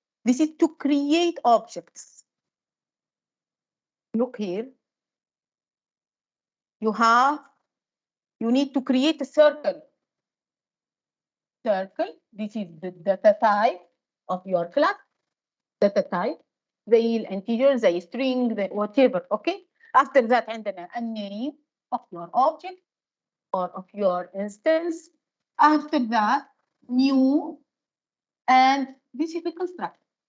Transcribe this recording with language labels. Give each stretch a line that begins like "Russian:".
English: This is to create objects. Look here. You need to create a circle. This is the data type of your class. Data type.
Arabic: زي الانتجر, زي string, زي whatever.
English: Okay. After that
Arabic: عندنا
English: a name of your object or of your instance. After that, new, and this is the constructor.